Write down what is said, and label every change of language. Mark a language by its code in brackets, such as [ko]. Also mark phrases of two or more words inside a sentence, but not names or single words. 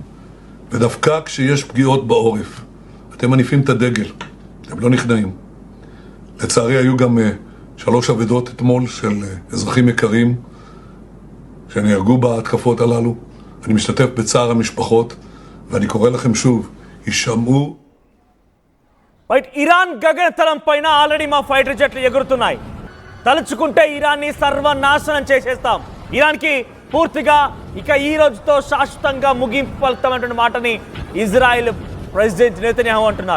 [he] ודווקא כשיש פגיעות בעורף, אתם מניפים את הדגל, אתם לא נכנעים. לצערי היו גם 3 אבדות אתמול של אזרחים יקרים שנהרגו בהתקפות הללו. אני משתתף בצער המשפחות, ואני קורא לכם שוב, יישמעו. [te] ఇరాన్ గగనతలం పైన ఆల్రెడీ మా [en] fighter jets [te] ఎగురుతున్నాయి. తలుచుకుంటే ఇరాన్ని సర్వనాశనం చేసేస్తాం. ఇరాన్కి పూర్తిగా ఇక ఈ రోజుతో శాశ్వతంగా ముగింపు పలుకుతామనేటువంటి మాటని ఇజ్రాయెల్ ప్రెసిడెంట్ నేతన్యాహు అంటున్నారు.